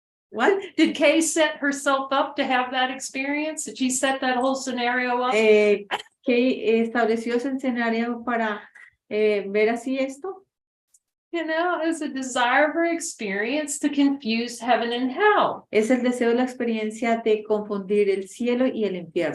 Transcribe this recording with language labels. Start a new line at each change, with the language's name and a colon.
English: What? Did Kay set herself up to have that experience? Did she set that whole scenario up?
Spanish: Kay estableció ese escenario para ver así esto.
English: You know, it's a desire of her experience to confuse heaven and hell.
Spanish: Es el deseo de la experiencia de confundir el cielo y el infierno.